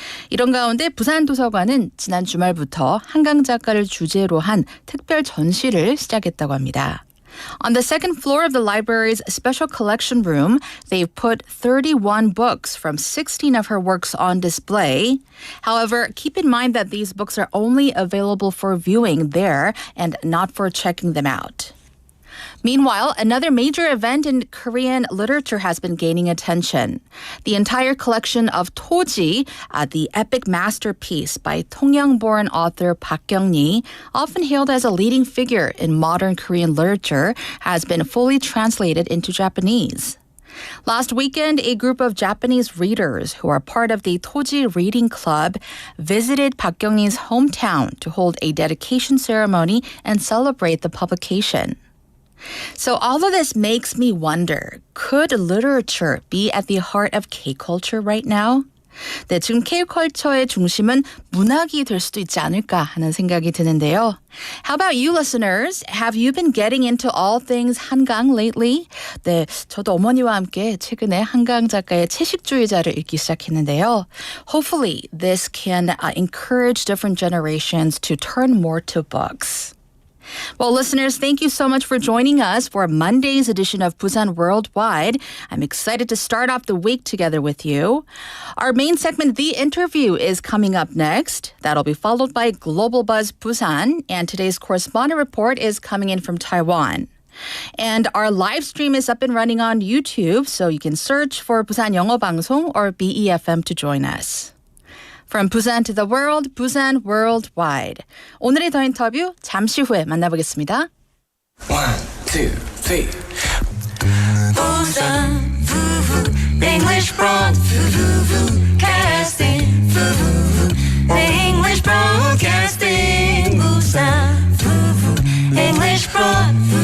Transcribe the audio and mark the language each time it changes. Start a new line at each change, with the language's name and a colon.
Korean: 이런 가운데 부산도서관은 지난 주말부터 한강 작가를 주제로 한 특별 전시를 시작했다고 합니다.
English: On the second floor of the library's special collection room, they've put 31 books from 16 of her works on display. However, keep in mind that these books are only available for viewing there and not for checking them out. Meanwhile, another major event in Korean literature has been gaining attention. The entire collection of Toji, the epic masterpiece by 통영-born author Park Kyung-ni, often hailed as a leading figure in modern Korean literature, has been fully translated into Japanese. Last weekend, a group of Japanese readers who are part of the Toji Reading Club visited Park Kyung-ni's hometown to hold a dedication ceremony and celebrate the publication. So all of this makes me wonder, could literature be at the heart of K-culture right now?
Korean: 네, 지금 K-culture의 중심은 문학이 될 수도 있지 않을까 하는 생각이 드는데요.
English: How about you listeners? Have you been getting into all things 한강 lately?
Korean: 네, 저도 어머니와 함께 최근에 한강 작가의 채식주의자를 읽기 시작했는데요.
English: Hopefully, this can encourage different generations to turn more to books. Well, listeners, thank you so much for joining us for Monday's edition of Busan Worldwide. I'm excited to start off the week together with you. Our main segment, The Interview, is coming up next. That'll be followed by Global Buzz Busan, and today's correspondent report is coming in from Taiwan. And our live stream is up and running on YouTube, so you can search for 부산영어방송 or BEFM to join us. From Busan to the world, Busan Worldwide.
Korean: 오늘의 더 인터뷰 잠시 후에 만나보겠습니다.
English: 1, 2, 3. Busan, English Broadcasting, English Broadcasting, Busan, English Broadcasting.